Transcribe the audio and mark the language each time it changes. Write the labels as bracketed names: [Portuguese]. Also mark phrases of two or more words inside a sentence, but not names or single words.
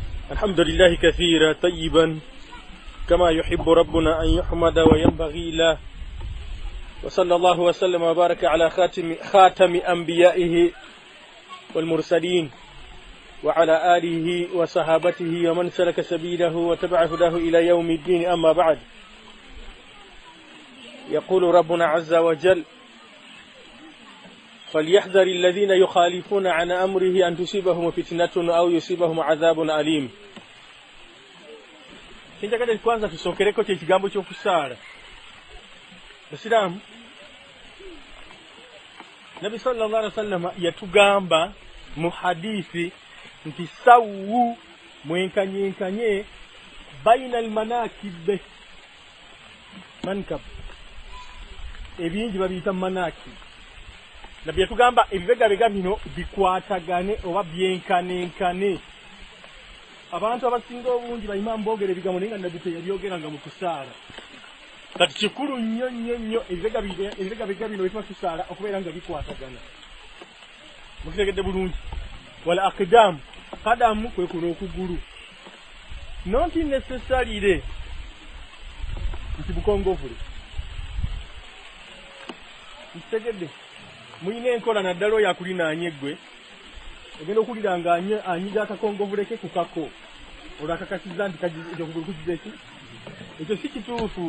[Arabic] الحمد لله كثيرا طيبا كما يحب ربنا أن يحمد وينبغي له وصلى الله وسلم وبارك على خاتم أنبيائه والمرسلين وعلى آله وصحابته ومن سلك سبيله وتبع هداه إلى يوم الدين. أما بعد، يقول ربنا عز وجل: فليحذر الذين يخالفون عن أمره أن تصيبهم فتنة أو يصيبهم عذاب أليم. [Ganda] Kinjagala kwanza tusokereko kye kigambo ky'okusaala. Basiraamu, Nabi [Arabic] صلى الله عليه وسلم [Ganda] yatugamba mu hadithi nti sawu mwenkanyenkanye [Arabic] بين المناكب, [Ganda] mankab ebingi babiyita manakib. Nabi yatugamba ebibegabega bino bikwatagane oba byenkanenkane. Abantu abasinga obungi bayimamu boogera ebigambo naye nga Nabi teyabyogeranga mu kusaala. Kati kikulu nnyo ebibegabega bino bituba tusaala okubeera nga bikwatagana. Mukitegedde bulungi. [Arabic] والأقدام, [Ganda] qadamu kwe kuno okugulu. [English] Not necessarily [Ganda] nti bukongovule. Mukitegedde. Muyina enkola naddala oyo akulinaanye eggwe, ogenda okulira nga anyiga akakongovule ke ku kako, olwo akakasiza nti kukize ki? Ekyo si kituufu.